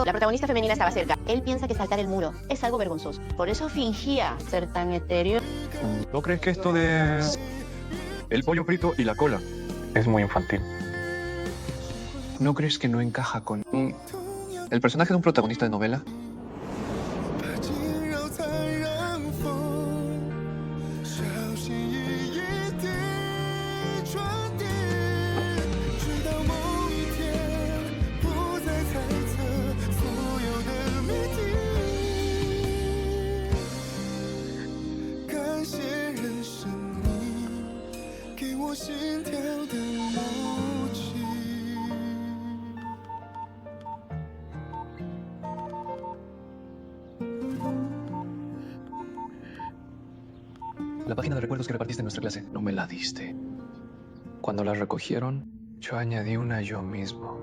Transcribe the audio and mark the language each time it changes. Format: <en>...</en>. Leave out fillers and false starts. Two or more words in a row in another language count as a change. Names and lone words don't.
<es>La protagonista femenina estaba cerca. Él piensa que saltar el muro es algo vergonzoso. Por eso fingía ser tan etéreo. ¿No crees que esto de el pollo frito y la cola es muy infantil? ¿No crees que no encaja con el personaje de un protagonista de novela?</es> <zh>把惊扰残让风小心翼翼地传递，直到某一天不再猜测所有的谜底。感谢人生你给我心跳的默契。</zh> <es>La página de recuerdos que repartiste en nuestra clase. No me la diste. Cuando la recogieron, yo añadí una yo mismo.</es>